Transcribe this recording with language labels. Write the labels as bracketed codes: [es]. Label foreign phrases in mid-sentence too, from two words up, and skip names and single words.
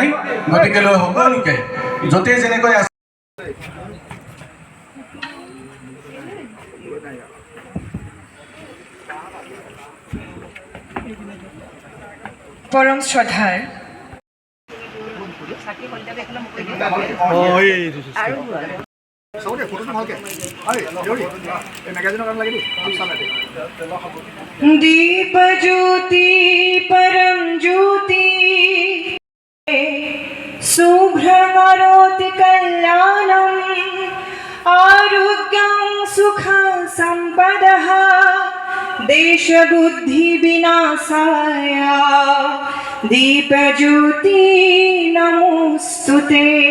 [as] গতিকে সকলোকে য'তেই যেনেকৈ আছে পৰম শ্ৰদ্ধাৰ [sa] दीप ज्योति परम ज्योति शुभ्रमरोति कल्याणम् आरोग्यं सुख सम्पदः देश बुद्धि विनाशाय दीप ज्योति नमोस्तुते।